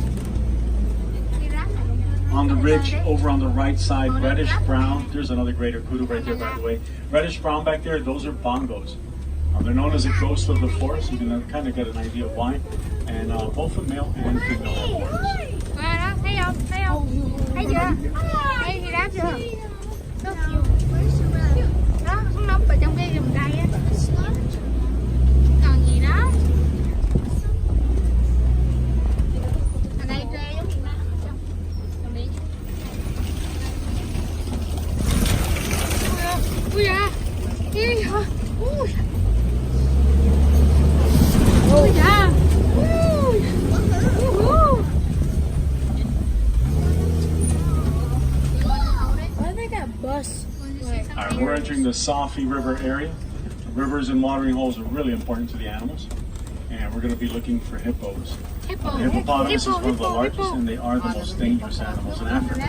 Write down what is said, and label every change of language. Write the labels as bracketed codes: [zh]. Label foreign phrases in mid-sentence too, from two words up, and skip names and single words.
[en] On the ridge over on the right side, reddish brown. There's another greater kudu right there, by the way. Reddish brown back there, those are bongos. They're known as a ghost of the forest. You can kind of get an idea of why. And both the male and female have horns. [vi] Thấy không? Thấy không? Thấy chưa? Thấy giraffe chưa? Đó, nó núp vào trong cái rừng cây á. Còn gì đó? Ở đây trê giống như nó. Còn đi. Ui da! Ui da! Ui! Ui da! [en] Bus. Alright, we're entering the Safi River area. Rivers and watering holes are really important to the animals. And we're going to be looking for hippos. The hippopotamus is one of the largest and they are the most dangerous animals in Africa.